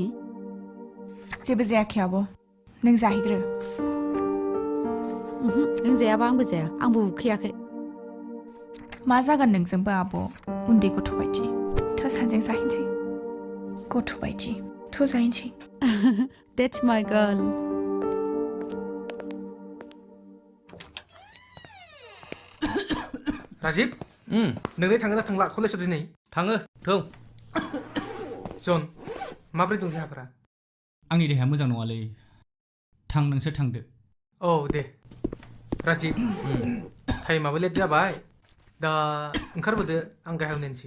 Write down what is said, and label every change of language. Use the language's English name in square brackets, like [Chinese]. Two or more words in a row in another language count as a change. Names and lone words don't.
[Bodo] जेबो जायाखै आब' नों जाहैग्रो नों जायाबा आंबो जाया आंबो उखैयाखै मा जागोन नोंजोंबो आब' उन्दै गथ' बायदि थ' सानजों जाहैनोसै गथ' बायदि थ' जाहैनोसै [English] That's my girl. [Bodo] राजिब नोंलाय थाङो ना थांला कलेजाव दिनै थाङो थौ जन माब्रै दं देहाफोरा आंनि देहाया मोजां नङालै थां नोंसोर थांदो औ दे राजिब टाइमाबो लेट जाबाय दा ओंखारबोदो आं गाहायाव नेनोसै